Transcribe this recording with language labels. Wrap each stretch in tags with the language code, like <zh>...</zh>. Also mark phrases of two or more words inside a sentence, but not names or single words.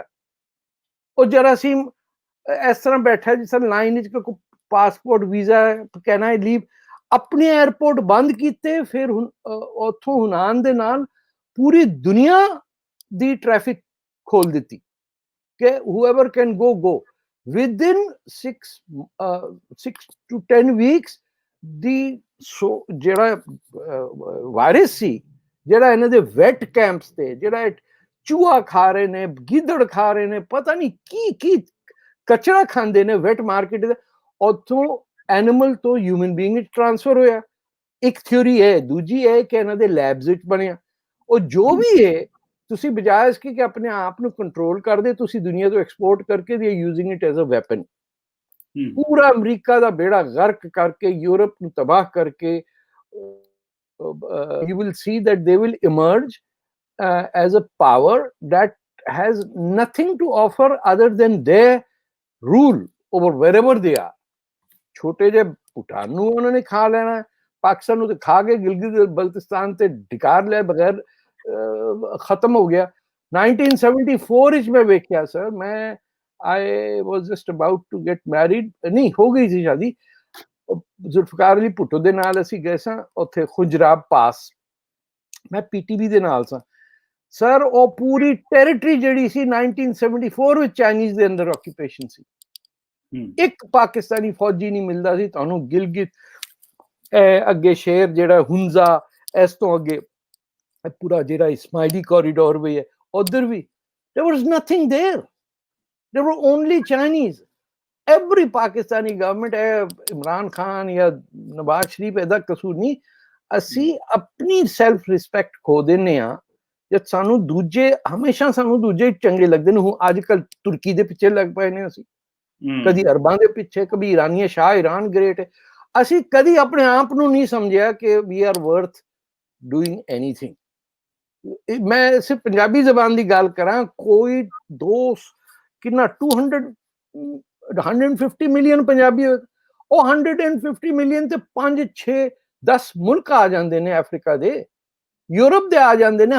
<pa>ਉਹ ਜਰਾਸੀਮ ਇਸ ਤਰ੍ਹਾਂ ਬੈਠਾ ਜਿਸ ਤਰ੍ਹਾਂ ਲਾਈਨ 'ਚ ਕੋਈ ਪਾਸਪੋਰਟ ਵੀਜ਼ਾ ਕਹਿਣਾ ਲੀਵ, ਆਪਣੇ 에ਅਰਪੋਰਟ ਬੰਦ ਕੀਤੇ, ਫਿਰ ਉੱਥੋਂ ਹੁਨਾਨ ਦੇ ਨਾਲ ਪੂਰੀ ਦੁਨੀਆ ਦੀ ਟ੍ਰੈਫਿਕ ਖੋਲ ਦਿੱਤੀ ਕਿ</pa> <en>whoever can go within 6 to 10 weeks</en> <pa>ਦੀ ਜਿਹੜਾ ਵਾਇਰਸ ਸੀ, ਜਿਹੜਾ ਇਹਨਾਂ ਦੇ</pa> <en>wet campus</en> <pa>ਤੇ ਜਿਹੜਾ ਚੂਹਾ ਖਾ ਰਹੇ ਨੇ, ਗਿੱਦੜ ਖਾ ਰਹੇ ਨੇ, ਪਤਾ ਨਹੀਂ ਕੀ ਕਚਰਾ ਖਾਂਦੇ ਨੇ</pa> <en>wet market</en> <pa>ਦੇ, ਉੱਥੋਂ ਐਨੀਮਲ ਤੋਂ</pa> <en>human being</en> <pa>ਵਿੱਚ ਟ੍ਰਾਂਸਫਰ ਹੋਇਆ। ਇੱਕ ਥਿਊਰੀ ਹੈ। ਦੂਜੀ ਹੈ ਕਿ ਇਹਨਾਂ ਦੇ ਲੈਬਸ ਵਿੱਚ ਬਣਿਆ। ਉਹ ਜੋ ਵੀ ਹੈ, ਤੁਸੀਂ ਬਜਾਏ ਇਸ ਕਿ ਆਪਣੇ ਆਪ ਨੂੰ ਕੰਟਰੋਲ ਕਰਦੇ, ਤੁਸੀਂ ਦੁਨੀਆ ਤੋਂ ਐਕਸਪੋਰਟ ਕਰਕੇ ਦੇ</pa> <en>using it as a weapon.</en> <pa>ਪੂਰਾ ਅਮਰੀਕਾ ਦਾ ਬੇੜਾ ਗਰਕ ਕਰਕੇ, ਯੂਰਪ ਨੂੰ ਤਬਾਹ ਕਰਕੇ,</pa> <en>you will see that they will emerge as a power that has nothing to offer other than their rule over wherever they are.</en> <pa>ਛੋਟੇ ਜਿਹੇ ਭੂਟਾਨ ਨੂੰ ਉਹਨਾਂ ਨੇ ਖਾ ਲੈਣਾ, ਪਾਕਿਸਤਾਨ ਨੂੰ ਤੇ ਖਾ ਕੇ ਗਿਲਗਿਤ ਬਲਤਿਸਤਾਨ ਤੇ ਢਿਕਾਰ ਲਿਆ ਬਗੈਰ ਖਤਮ ਹੋ ਗਿਆ। 1974 ਵਿੱਚ ਮੈਂ ਵੇਖਿਆ ਸਰ, ਮੈਂ</pa> <en>I was just about to get married,</en> <pa>ਨਹੀਂ ਹੋ ਗਈ ਸੀ ਸ਼ਾਦੀ, ਜ਼ੁਲਫਕਾਰ ਅਲੀ ਭੁੱਟੋ ਦੇ ਨਾਲ ਅਸੀਂ ਗਏ ਸਾਂ ਉੱਥੇ ਖੁਜਰਾਬ ਪਾਸ, ਮੈਂ PTV ਦੇ ਨਾਲ ਸਾਂ ਸਰ। ਉਹ ਪੂਰੀ ਟੈਰੀਟਰੀ ਜਿਹੜੀ ਸੀ 1974 ਵਿੱਚ ਚਾਈਨੀਜ਼ ਦੇ ਅੰਦਰ ਆਕੂਪੇਸ਼ਨ ਸੀ। ਇੱਕ ਪਾਕਿਸਤਾਨੀ ਫੌਜੀ ਨਹੀਂ ਮਿਲਦਾ ਸੀ ਤੁਹਾਨੂੰ। ਗਿਲਗਿਤ ਅੱਗੇ ਸ਼ੇਰ ਜਿਹੜਾ ਹੁੰਜ਼ਾ, ਇਸ ਤੋਂ ਅੱਗੇ ਪੂਰਾ ਜਿਹੜਾ ਇਸਮਾਇਲੀ ਕੋਰੀਡੋਰ ਵੀ ਹੈ, ਉਧਰ ਵੀ</pa> <en>there was nothing there. There were only Chinese. Every Pakistani government, Imran Khan या नवाज शरीफ</en> <pa>ਇਹਦਾ ਕਸੂਰ ਨਹੀਂ। ਅਸੀਂ ਆਪਣੀ</pa> <en>self respect</en> <pa>ਖੋ ਦਿੰਦੇ ਹਾਂ ਜਦ ਸਾਨੂੰ ਦੂਜੇ, ਹਮੇਸ਼ਾ ਸਾਨੂੰ ਦੂਜੇ ਚੰਗੇ ਲੱਗਦੇ ਨੇ। ਹੁਣ ਅੱਜ ਕੱਲ ਤੁਰਕੀ ਦੇ ਪਿੱਛੇ ਲੱਗ ਪਏ ਨੇ ਅਸੀਂ, ਕਦੀ ਅਰਬਾਂ ਦੇ ਪਿੱਛੇ, ਕਦੀ ਇਰਾਨੀਆ ਸ਼ਾਹ, ਇਰਾਨ ਗ੍ਰੇਟ ਹੈ। ਅਸੀਂ ਕਦੀ ਆਪਣੇ ਆਪ ਨੂੰ ਨਹੀਂ ਸਮਝਿਆ ਕਿ</pa> <en>we are worth doing anything.</en> <pa>ਮੈਂ ਸਿਰਫ ਪੰਜਾਬੀ ਜ਼ਬਾਨ ਦੀ ਗੱਲ ਕਰਾਂ, ਕੋਈ ਕਿੰਨਾ 150 ਮਿਲੀਅਨ ਪੰਜਾਬੀ ਹੋਏ, ਉਹ 150 ਮਿਲੀਅਨ ਤੇ 5, 6, 10 ਮੁਲਕ ਆ ਜਾਂਦੇ ਨੇ ਅਫਰੀਕਾ ਦੇ, ਯੂਰਪ ਦੇ ਆ ਜਾਂਦੇ ਨੇ।</pa>